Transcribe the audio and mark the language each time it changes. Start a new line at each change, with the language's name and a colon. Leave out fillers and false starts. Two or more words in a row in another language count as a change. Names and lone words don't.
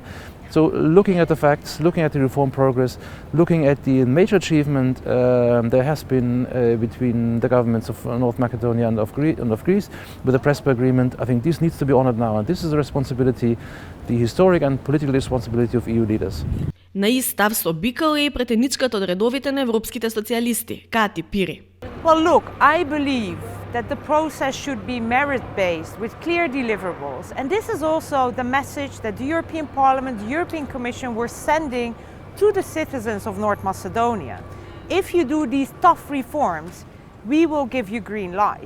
English: So looking at the facts, looking at the reform progress, looking at the major achievement there has been between the governments of North Macedonia and of Greece with the Prespa agreement, I think this needs to be honored now, and this is the responsibility, the historic and political responsibility of EU leaders.
Macedonian: На ист став со Бикал е и претеничката од редовите на европските социјалисти, Кати Пири.
English: Well, look, I believe that the process should be merit-based with clear deliverables. And this is also the message that the European Parliament, the European Commission were sending to the citizens of North Macedonia. If you do these tough reforms, we will give you green light.